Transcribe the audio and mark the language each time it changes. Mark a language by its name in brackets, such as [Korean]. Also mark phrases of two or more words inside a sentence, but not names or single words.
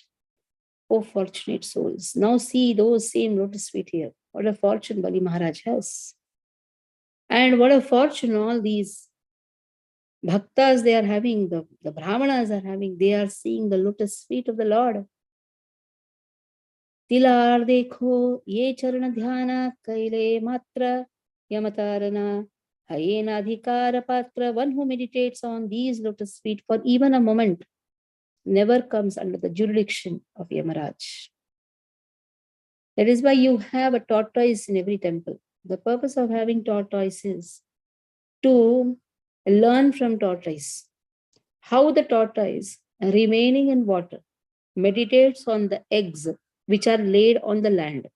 [English] Oh, fortunate souls. Now see those same lotus feet here. What a fortune Bali Maharaj has. And what a fortune all these bhaktas they are having, the brahmanas are having. They are seeing the lotus feet of the Lord. [Bangla] তিলার দেখো যে চরণ ধ্যান কৈলে মাত্র যমতারণ হয়েনা অধিকার পাত্র. [English] One who meditates on these lotus feet for even a moment never comes under the jurisdiction of Yamaraj. That is why you have a tortoise in every temple. The purpose of having tortoise is to learn from tortoise how the tortoise, remaining in water, meditates on the eggs which are laid on the land.